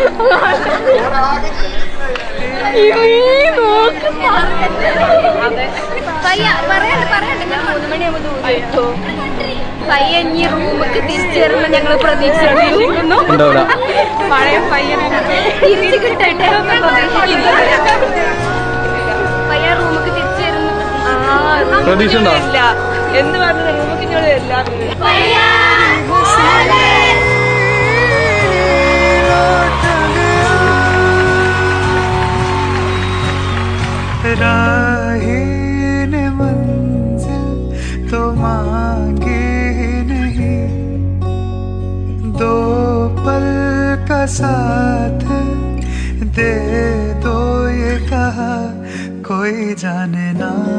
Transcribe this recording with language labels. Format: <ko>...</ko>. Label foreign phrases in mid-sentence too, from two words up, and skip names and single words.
<ml>പയ്യൻ ഈ റൂമൊക്കെ തിരിച്ചു വരുമ്പോൾ ഞങ്ങൾ പ്രതീക്ഷിക്കുന്നു. പഴയ പയ്യനെ തിരിച്ചു കിട്ടട്ടെ. പയ്യൻ റൂമൊക്കെ തിരിച്ചു വരുന്നു പ്രതീക്ഷ ഉണ്ടോ? എന്ന് പറഞ്ഞ റൂമൊക്കെ ഇങ്ങോട്ട് വരില്ല.</ml> <hi>राहीन मंजिल तो मांगे नहीं, दो पल का साथ दे दो ये कहा, कोई जाने ना</hi>